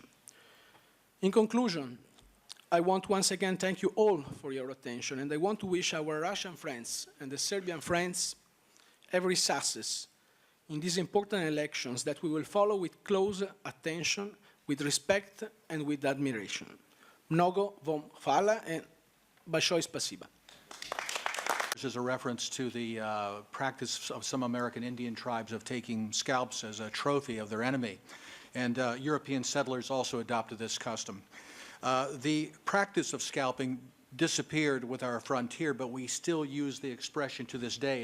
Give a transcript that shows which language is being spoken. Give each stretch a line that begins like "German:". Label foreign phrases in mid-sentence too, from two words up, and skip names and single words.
English: In conclusion, I want once again thank you all for your attention, and I want to wish our Russian friends and the Serbian friends every success in these important elections that we will follow with close attention, with respect and with admiration.
Serbian: Mnogo vam hvala and
Russian: большое спасибо.
English: This is a reference to the practice of some American Indian tribes of taking scalps as a trophy of their enemy. And European settlers also adopted this custom. The practice of scalping disappeared with our frontier, but we still use the expression to this day.